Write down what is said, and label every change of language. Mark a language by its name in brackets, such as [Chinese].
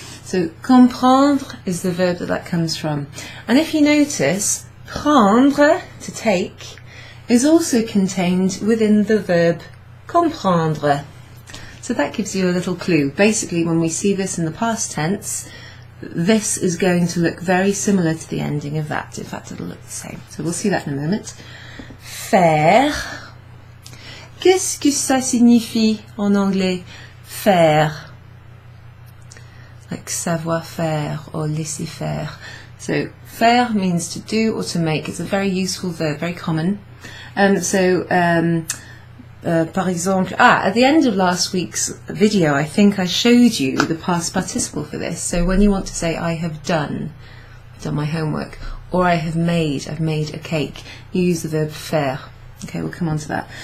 [English] So comprendre is the verb that comes from. And if you notice, prendre, to take, is also contained within the verb comprendre. So that gives you a little clue. Basically, when we see this in the past tense, this is going to look very similar to the ending of that. In fact, it'll look the same. So we'll see that in a moment. [French] Faire. Qu'est-ce que ça signifie en anglais? Faire. [English] Like savoir faire or laisser faire. So faire means to do or to make. It's a very useful verb, very common. [French] Par exemple, [English] at the end of last week's video, I think I showed you the past participle for this. So when you want to say, I have done my homework, or I've made a cake, you use the verb faire. Okay, we'll come on to that.